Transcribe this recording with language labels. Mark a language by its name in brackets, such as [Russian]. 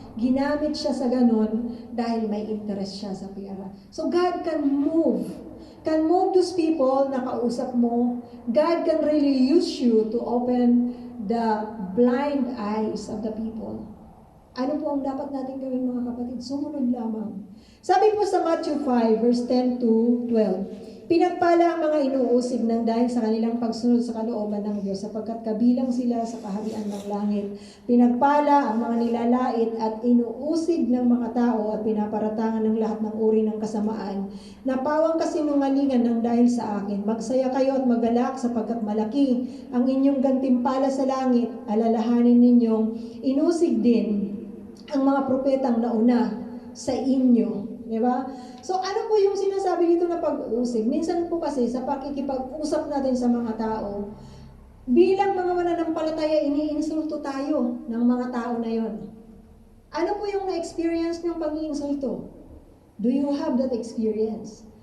[Filipino] Ginamit siya sa ganun dahil may interest siya sa pera. [English] So God can move those people [Filipino] na kausap mo. [English] God can really use you to open the blind eyes of the people. [Filipino] Ano po ang dapat natin gawin, mga kapatid? Sumunod lamang. Sabi po sa Matthew 5, verse 10 to 12, pinagpala ang mga inuusig ng dahil sa kanilang pagsunod sa kalooban ng Diyos, sapagkat kabilang sila sa kaharian ng langit. Pinagpala ang mga nilalait at inuusig ng mga tao at pinaparatangan ng lahat ng uri ng kasamaan. Napawang kasinungalingan ng dahil sa akin. Magsaya kayo at magalak sapagkat malaki ang inyong gantimpala sa langit. Alalahanin ninyong inusig din ang mga propetang nauna sa inyo. Di ba? So, ano po yung sinasabi dito na pag-uusig? Minsan po kasi sa pakikipag-usap natin sa mga tao, bilang mga mananampalataya, iniinsulto tayo ng mga tao na yon. Ano po yung na-experience niyong pag-iinsulto? [English] Do you have that experience?